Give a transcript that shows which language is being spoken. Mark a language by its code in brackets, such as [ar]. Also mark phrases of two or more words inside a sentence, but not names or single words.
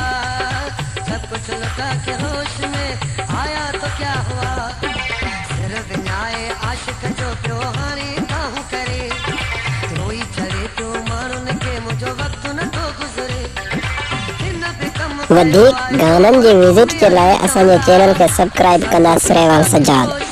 [ur] सब कुछ लुटा के होश में आया तो क्या हुआ। [sd] सिर विञाए आशिक जो पियो हाणे दाहूं करे, रोई चरे पियो माण्हुनि खे मुंहिंजो वक़्तु नथो गुज़रे। हिन बि कमु वधीक गाननि जी विज़िट जे लाइ असांजे चैनल खे सब्सक्राइब कंदा सरेवाल सजाद।